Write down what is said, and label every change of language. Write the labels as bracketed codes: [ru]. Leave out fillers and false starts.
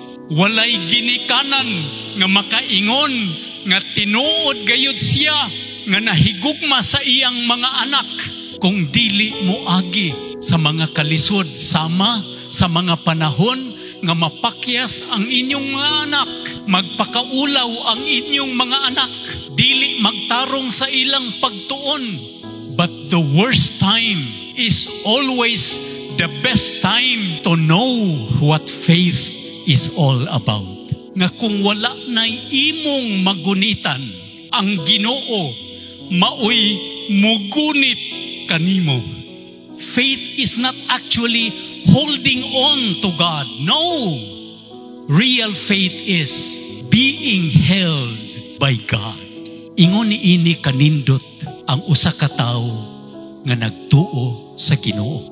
[ceb] Walay ginikanan nga makaingon nga tinuod gayud siya nga nahigugma sa iyang mga anak kung dili mo agi sa mga kalisod, sama sa mga panahon nga mapakyas ang inyong mga anak, magpakaulaw ang inyong mga anak, dili magtarong sa ilang pagtuon. [en] But the worst time is always the best time to know what faith is all about. [ceb] Nga kung wala na'y imong magunitan, ang Ginoo maoy mugunit kanimo. [en] Faith is not actually holding on to God. No. Real faith is being held by God. [ceb] Ingon niini kanindot ang usa ka tawo nga nagtuo sa Ginoo.